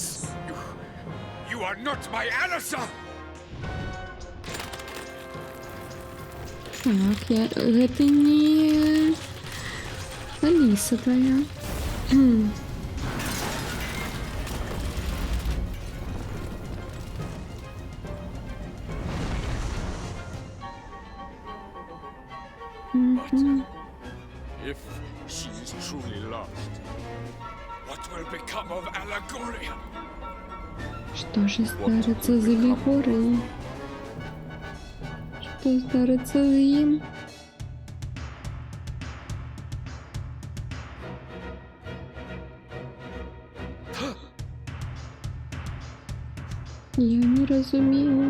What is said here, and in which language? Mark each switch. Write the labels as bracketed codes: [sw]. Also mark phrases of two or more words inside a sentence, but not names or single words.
[en] You are not my Alisa! [be] Так, гэта не Аліса твоя. [en] If she is truly lost, what will become of Allegoria? [be] Што ж здарыцца з Алегорыяй? Што здарыцца з ім? Я не разумею.